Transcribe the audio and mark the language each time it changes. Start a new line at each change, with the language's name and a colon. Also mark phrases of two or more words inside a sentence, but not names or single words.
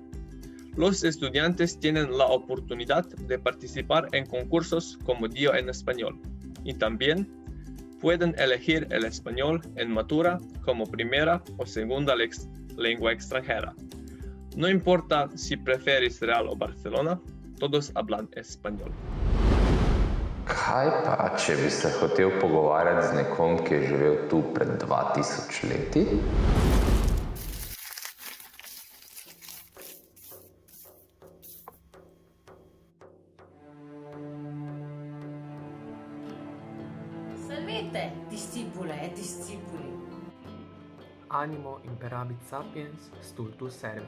Spanish: Los estudiantes tienen la oportunidad de participar en concursos como Día en Español y también pueden elegir el español en matura como primera o segunda lengua extranjera. No importa si prefieres Real o Barcelona, todos hablan español.
Slovenian: Kaj pa, če bi se hotel pogovarjati z nekom, ki je živel tu pred 2000 leti?
Latin: Salvete, discipule e discipuli. Animo imperabit sapiens, stultus servi.